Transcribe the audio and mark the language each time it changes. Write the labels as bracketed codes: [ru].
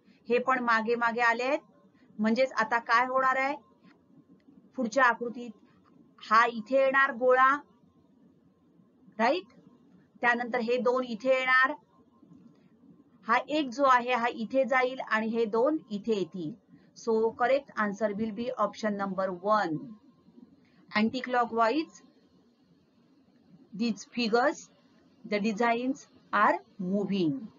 [mr] हे पण मागे मागे आले आहेत. म्हणजेच आता काय होणार आहे. पुढच्या आकृतीत हा इथे येणार गोळा. राईट. त्यानंतर हे 2 इथे येणार. हा एक जो आहे हा इथे जाईल आणि हे 2 इथे येतील. [en] So correct answer will be option number 1. Anti-clockwise, these figures, the designs are moving.